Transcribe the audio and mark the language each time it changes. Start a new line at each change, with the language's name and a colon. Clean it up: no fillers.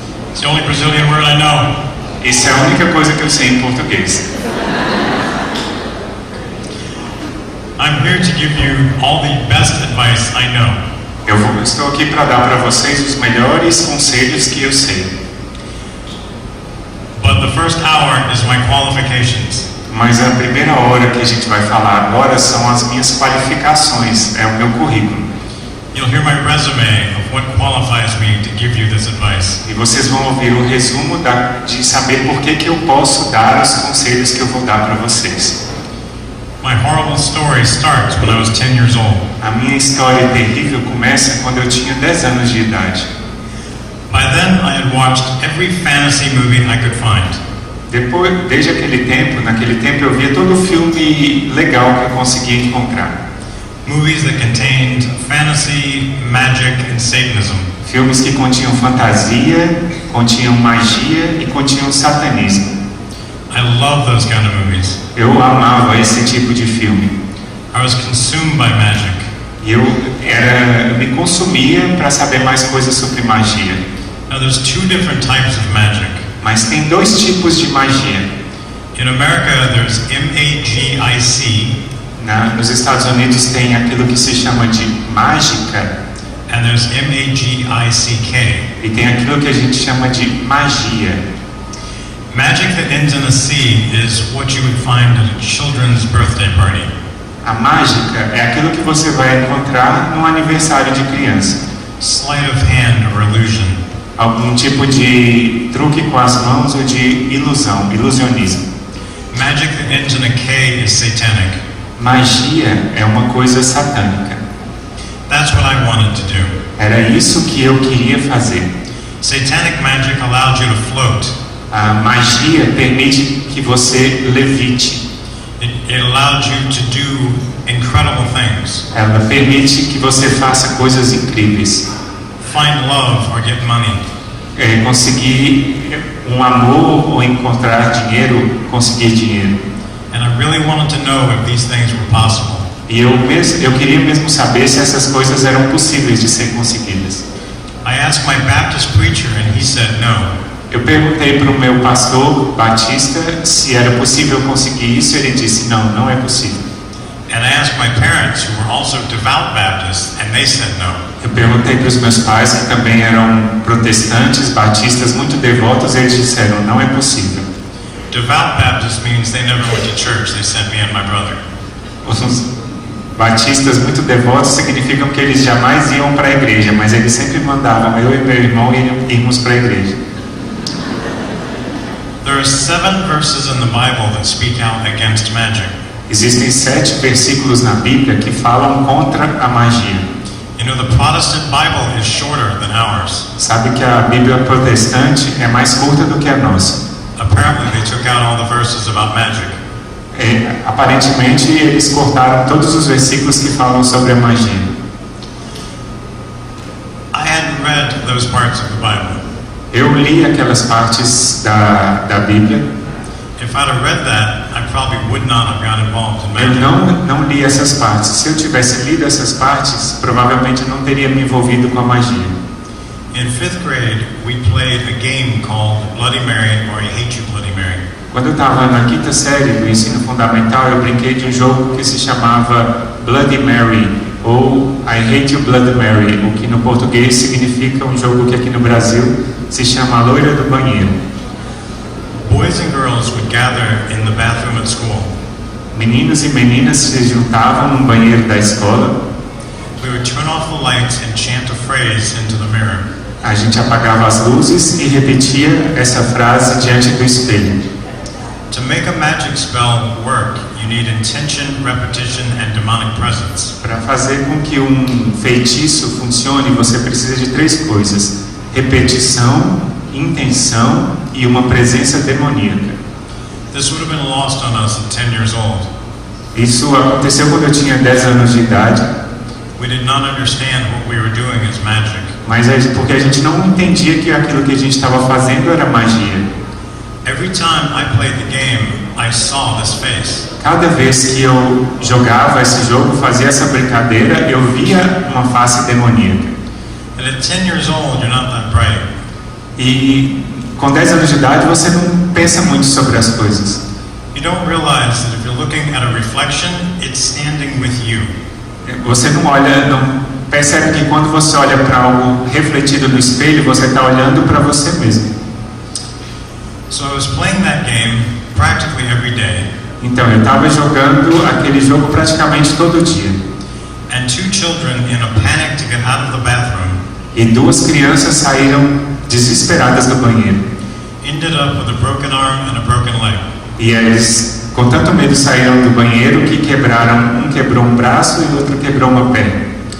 English: It's the only Brazilian word I know.
Portuguese: Isso é a única coisa que eu sei em português.
English: I'm here to give you all the best advice I know.
Portuguese: Estou aqui para dar para vocês os melhores conselhos que eu sei.
English: But the first hour is my qualifications.
Portuguese: Mas a primeira hora que a gente vai falar agora são as minhas qualificações, é o meu currículo.
English: You'll hear my resume of what qualifies me to give you this advice.
Portuguese: E vocês vão ouvir o resumo de saber por que eu posso dar os conselhos que eu vou dar para vocês.
English: My horrible story starts when I was 10 years old.
Portuguese: A minha história terrível começa quando eu tinha 10 anos de idade.
English: By then I had watched every fantasy movie I could find.
Portuguese: Naquele tempo eu via todo filme legal que eu conseguia encontrar.
English: Movies that contained fantasy, magic and Satanism.
Portuguese: Filmes que continham fantasia, continham magia e continham satanismo.
English: I love those kind of movies.
Portuguese: Eu amava esse tipo de filme.
English: I was consumed by magic.
Portuguese: E eu me consumia para saber mais coisas sobre magia.
English: Now there's two different types of magic.
Portuguese: Mas tem dois tipos de magia.
English: In America there's M-A-G-I-C.
Portuguese: Nos Estados Unidos tem aquilo que se chama de mágica.
English: And there's M-A-G-I-C-K.
Portuguese: E tem aquilo que a gente chama de magia.
English: Magic that ends in a C is what you would find at a children's birthday party.
Portuguese: A mágica é aquilo que você vai encontrar no aniversário de criança.
English: Sleight of hand or illusion.
Portuguese: Algum tipo de truque com as mãos ou de ilusionismo.
English: Magic that ends in a K is satanic.
Portuguese: Magia é uma coisa satânica.
English: That's what I wanted to do.
Portuguese: Era isso que eu queria fazer.
English: Satanic magic allowed you to float.
Portuguese: A magia permite que você levite.
English: It allowed you to do incredible things.
Portuguese: Ela permite que você faça coisas incríveis.
English: Find love or get money.
Portuguese: Conseguir um amor ou encontrar dinheiro, conseguir dinheiro.
English: And I really wanted to know if these things were possible.
Portuguese: E eu queria mesmo saber se essas coisas eram possíveis de ser conseguidas.
English: I asked my Baptist preacher and he said no.
Portuguese: Eu perguntei para o meu pastor batista se era possível conseguir isso e ele disse não é possível.
English: And I asked my parents who were also devout Baptists and they said no.
Portuguese: Eu perguntei para os meus pais que também eram protestantes, batistas muito devotos, e eles disseram não é possível.
English: Devout Baptist means they never went to church. They sent me and my brother.
Portuguese: Os batistas muito devotos significam que eles jamais iam para a igreja, mas eles sempre mandavam eu e meu irmão irmos para a igreja.
English: There are 7 verses in the Bible that speak out against magic.
Portuguese: Existem 7 versículos na Bíblia que falam contra a magia.
English: You know, the Protestant Bible is shorter than ours.
Portuguese: Sabe que a Bíblia protestante é mais curta do que a nossa.
English: Apparently they took out all the verses about magic.
Portuguese: Aparentemente eles cortaram todos os versículos que falam sobre a magia.
English: I hadn't read those parts of the Bible.
Portuguese: Eu li aquelas partes da Bíblia.
English: If I'd have read that, I probably would not have got involved in
Portuguese: Eu
English: magic.
Portuguese: não li essas partes. Se eu tivesse lido essas partes, provavelmente não teria me envolvido com a magia.
English: In 5th grade, we played a game called Bloody Mary or I Hate You Bloody Mary.
Portuguese: Quando eu estava na 5ª série do ensino fundamental, eu brinquei de um jogo que se chamava Bloody Mary ou I Hate You Bloody Mary, o que no português significa um jogo que aqui no Brasil se chama A Loira do Banheiro.
English: Boys and girls would gather in the bathroom at school.
Portuguese: Meninos e meninas se juntavam no banheiro da escola.
English: We would turn off the lights and chant a phrase into the mirror.
Portuguese: A gente apagava as luzes e repetia essa frase diante do espelho.
English: To make a magic spell work, you need intention, repetition, and demonic presence.
Portuguese: Para fazer com que um feitiço funcione, você precisa de 3 coisas: repetição, intenção e uma presença demoníaca.
English: This would have been lost on us at 10 years old.
Portuguese: Isso aconteceu quando eu tinha 10 anos de idade.
English: We did not understand what we were doing as magic.
Portuguese: Mas é porque a gente não entendia que aquilo que a gente estava fazendo era magia.
English: Every time I played the game, I saw this face.
Portuguese: Cada vez que eu jogava esse jogo, fazia essa brincadeira, eu via uma face demoníaca.
English: And at 10 years old, you're not that bright.
Portuguese: E com 10 anos de idade, você não pensa muito sobre as coisas.
English: You don't realize that if you're looking at a reflection, it's standing with you.
Portuguese: Você não olha, não percebe que quando você olha para algo refletido no espelho, você está olhando para você mesmo.
English: So I was playing that game practically every day.
Portuguese: Então, eu estava jogando aquele jogo praticamente todo dia.
English: And 2 children, in a panic to get out of the bathroom,
Portuguese: E 2 crianças saíram desesperadas do banheiro.
English: ended up with a broken arm and a broken leg.
Portuguese: E eles, com tanto medo, saíram do banheiro que quebraram, um quebrou um braço e o outro quebrou uma perna.